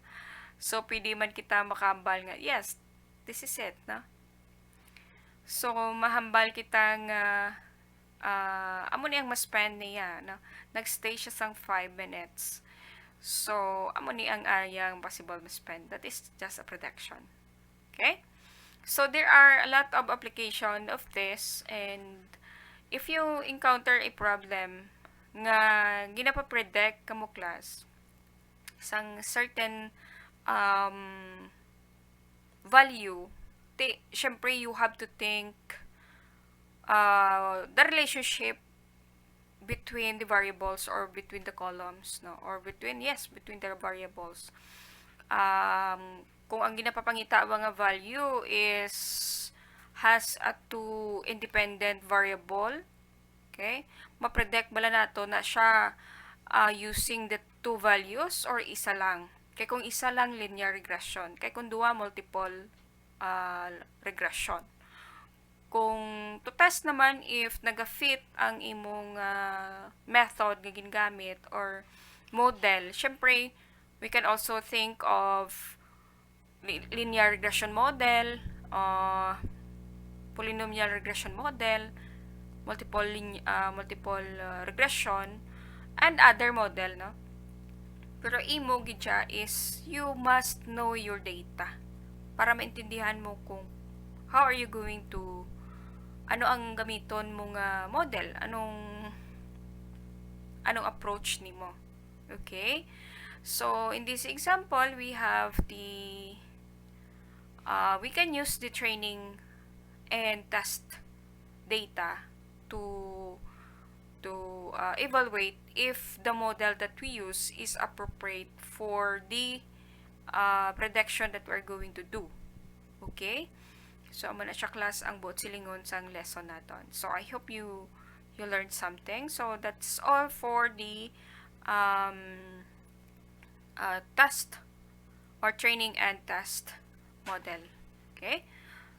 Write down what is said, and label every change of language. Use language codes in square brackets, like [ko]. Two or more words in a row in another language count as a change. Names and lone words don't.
[hil] So, pwede man kita makahambal nga, [en] yes, this is it, [hil] na? So, mahambal kita nga, amo ni ang ma-spend niya, na? Nag-stay siya sang [en] 5 minutes. [hil] So, amo ni ang ayang possible ma-spend. [en] That is just a prediction. Okay? So, there are a lot of application of this, and if you encounter a problem [hil] nga ginapa-predict kamo class sang [en] certain value, syempre you have to think the relationship between the variables or between the columns, no? Or between the variables. [hil] Kung ang ginapapangita nga value [en] has a two independent variable, [hil] okay? Ma-predict bala nato na siya using the two values or isa lang. Kay kung isa lang, linear regression. Kay kung duwa, multiple regression. [en] Kung to test naman if [hil] naga-fit ang imong method nga ginagamit [en] or model, syempre, we can also think of linear regression model, polynomial regression model, multiple regression, and other model, no? [hil] Pero imo gidya [en] is you must know your data [hil] para maintindihan mo kung [en] how are you going to [hil] ano ang gamiton mo nga model, anong approach nimo. [en] Okay? So in this example, we have the we can use the training and test data to evaluate if the model that we use is appropriate for the prediction that we're going to do. Okay? So, [hil] amo na siya class ang buot silingon sang lesson naton. [en] So, I hope you learned something. So, that's all for the test or training and test model. Okay?